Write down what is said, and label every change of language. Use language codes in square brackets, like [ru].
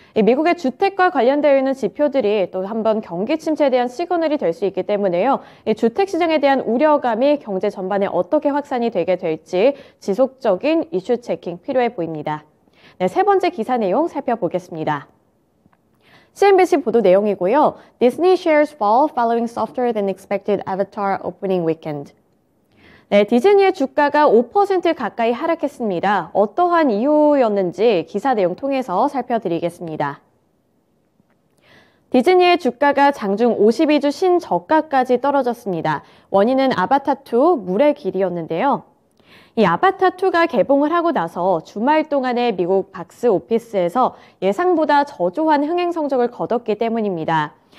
[ko] 미국의 주택과 관련되어 있는 지표들이 또 한번 경기 침체에 대한 시그널이 될 수 있기 때문에요. 주택 시장에 대한 우려감이 경제 전반에 어떻게 확산이 되게 될지 지속적인 이슈 체킹 필요해 보입니다. 네, 세 번째 기사 내용 살펴보겠습니다. CNBC 보도 내용이고요. [en] Disney shares fall following softer than expected Avatar opening weekend. [ko] 네, 디즈니의 주가가 5% 가까이 하락했습니다. 어떠한 이유였는지 기사 내용 통해서 살펴드리겠습니다. 디즈니의 주가가 장중 52주 신저가까지 떨어졌습니다. 원인은 아바타2 물의 길이었는데요. 이 아바타2가 개봉을 하고 나서 주말 동안에 미국 박스 오피스에서 예상보다 저조한 흥행 성적을 거뒀기 때문입니다.